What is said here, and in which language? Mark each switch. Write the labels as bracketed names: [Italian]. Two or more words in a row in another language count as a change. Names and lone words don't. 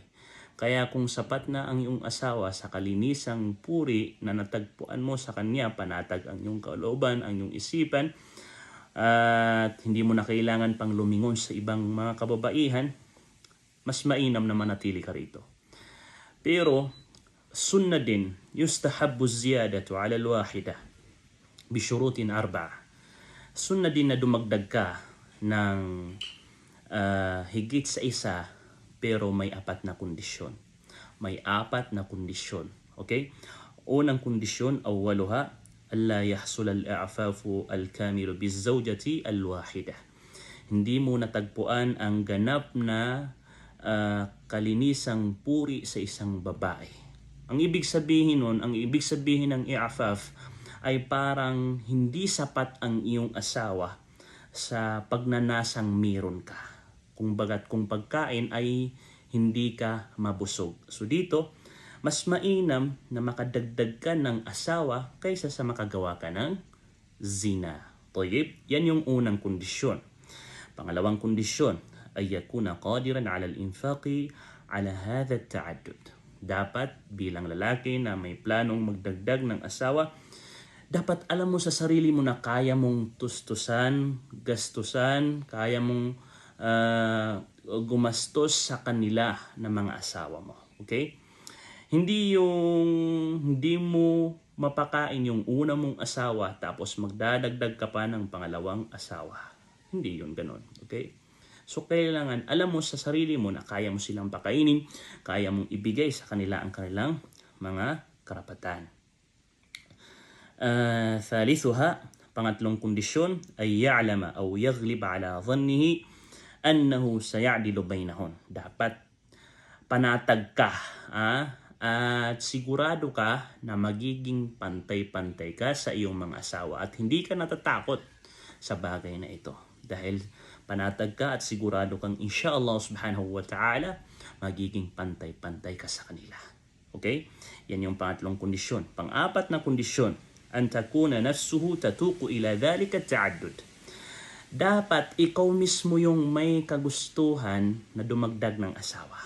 [Filipino] Kaya kung sapat na ang iyong asawa sa kalinisang puri na natagpuan mo sa kanya, panatag ang iyong kalooban, ang iyong isipan, at hindi mo na kailangan pang lumingon sa ibang mga kababaihan, mas mainam na manatili ka rito. Pero sunna din, [Arabic] يستحب زيادة على الواحدة بشروط أربعة. [Filipino] Sunna din na dumagdag ka ng higit sa isa, pero may apat na kondisyon. May apat na kondisyon. Okay? Unang kondisyon, [Arabic] أولها، ألا يحصل الإعفاف الكامل بالزوجة الواحدة. [Filipino] Hindi mo natagpuan ang ganap na kalinisang puri sa isang babae. Ang ibig sabihin nun, ang ibig sabihin ng i'afaf ay parang hindi sapat ang iyong asawa sa pagnanasang meron ka. Kung pagkain ay hindi ka mabusog. So dito, mas mainam na makadagdag ka ng asawa kaysa sa makagawa ka ng zina. Tayyib, yan yung unang kondisyon. Pangalawang kondisyon ay [Arabic] يكون قادرا على الإنفاق على هذا التعدد. [Filipino] Dapat bilang lalaki na may planong magdagdag ng asawa, dapat alam mo sa sarili mo na kaya mong tustusan, gastusan, kaya mong gumastos sa kanila ng mga asawa mo. Okay? Hindi mo mapakain yung una mong asawa tapos magdadagdag ka pa ng pangalawang asawa. Hindi yun ganun. Okay? So kailangan alam mo sa sarili mo na kaya mo silang pakainin, kaya mong ibigay sa kanila ang kanilang mga karapatan. [Arabic] Thalithuha, [Filipino] pangatlong kondisyon ay [Arabic] يعلم أو يغلب على ظنه أنه سيعدل بينهن. [Filipino] Dapat panatag ka at sigurado ka na magiging pantay-pantay ka sa iyong mga asawa at hindi ka natatakot sa bagay na ito. Dahil panatag ka at sigurado kang insyaAllah [Arabic] سبحانه وتعالى [Filipino] magiging pantay-pantay ka sa kanila. Okay? Yan yung pangatlong kondisyon. Pang-apat na kondisyon, [Arabic] أن تكون نفسه تتوق إلى ذلك التعدد. [Filipino] Dapat ikaw mismo yung may kagustuhan na dumagdag ng asawa.